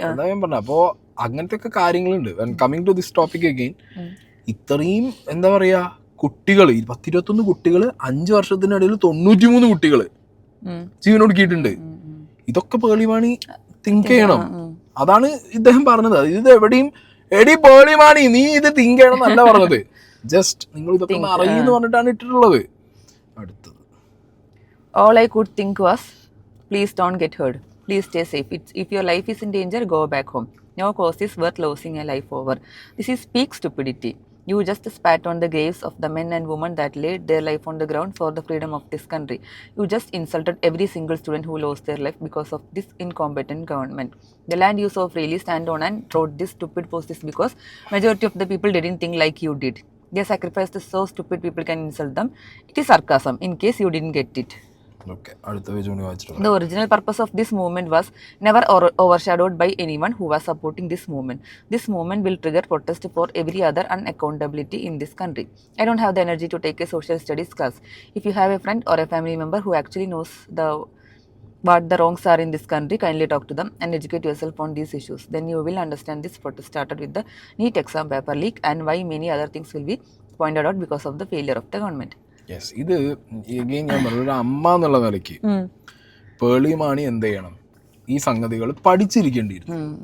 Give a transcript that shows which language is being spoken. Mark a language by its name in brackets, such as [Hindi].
[Malayalam] ഞാൻ പറഞ്ഞ അപ്പോ അങ്ങനത്തെ ഒക്കെ കാര്യങ്ങളുണ്ട്. [English] coming to this topic again, [Malayalam] ഇത്രയും എന്താ പറയാ കുട്ടികൾ 10-21 കുട്ടികൾ 5 വർഷത്തിനിടയിൽ 93 കുട്ടികൾ ജീവനൊടുക്കിയിട്ടുണ്ട്. ഇതൊക്കെ പേളിമാണി തിങ്ക് ചെയ്യണം. അതാണ് ഇദ്ദേഹം പറഞ്ഞത്. ഇത് എവിടെയും എടി പേളിമാണി നീ ഇത് തിങ്ക് ചെയ്യണം എന്നല്ല പറഞ്ഞത്, ജസ്റ്റ് നിങ്ങൾ ഇതൊക്കെ അറിയുമെന്ന് പറഞ്ഞിട്ടാണ് ഇട്ടിട്ടുള്ളത്. അടുത്തത് [English] all I could think was please don't get hurt, please stay safe, if your life is in danger go back home, no cause is worth losing a life over. This is peak stupidity. You just spat on the graves of the men and women that laid their life on the ground for the freedom of this country. You just insulted every single student who lost their life because of this incompetent government. The land you so freely stand on and wrote this stupid post is because majority of the people didn't think like you did. They sacrificed so stupid people can insult them. It is sarcasm in case you didn't get it. [Malayalam] Okay, അടുത്ത page കൂടി വായിച്ചിട്ടുണ്ട്. [English] The original purpose of this movement was never overshadowed by anyone who was supporting this movement. This movement will trigger protest for every other unaccountability in this country. I don't have the energy to take a social studies class. If you have a friend or a family member who actually knows what the wrongs are in this country, kindly talk to them and educate yourself on these issues. Then you will understand this protest started with the NEET exam paper leak and why many other things will be pointed out because of the failure of the government. [Malayalam] Yes, ഇത് again ഞാൻ പറഞ്ഞു, ഒരു അമ്മ എന്നുള്ള നിലയ്ക്ക് പേളിമാണി എന്ത് ചെയ്യണം, ഈ സംഗതികൾ പഠിച്ചിരിക്കേണ്ടിയിരുന്നു.